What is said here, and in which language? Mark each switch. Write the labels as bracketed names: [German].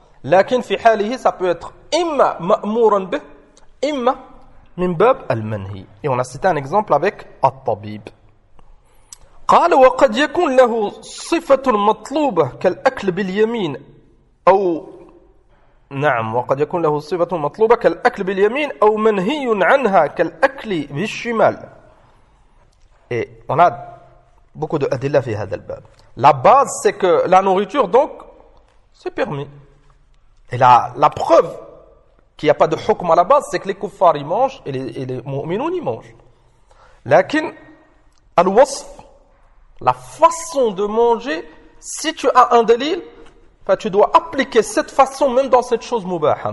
[Arabic] لكن في حاله [French] ça peut être [Arabic] إما مأمورا به إما من باب المنهي. [French] Et on a cité un exemple avec الطبيب. [Arabic] قال وقد يكون له صفة مطلوبة كالأكل باليمين أو نعم وقد يكون له صفة مطلوبة كالأكل باليمين أو منهي عنها كالأكل بالشمال. [French] Et on a beaucoup de أدلة [Arabic] في هذا الباب. [French] La base c'est que la nourriture donc c'est permis. Et la preuve qu'il n'y a pas de hukm à la base, c'est que les kuffars y mangent et les mu'minoun y mangent. [Arabic] Lakin, al-wasf, [French] la façon de manger, si tu as un dalil, tu dois appliquer cette façon même dans cette chose mubaha.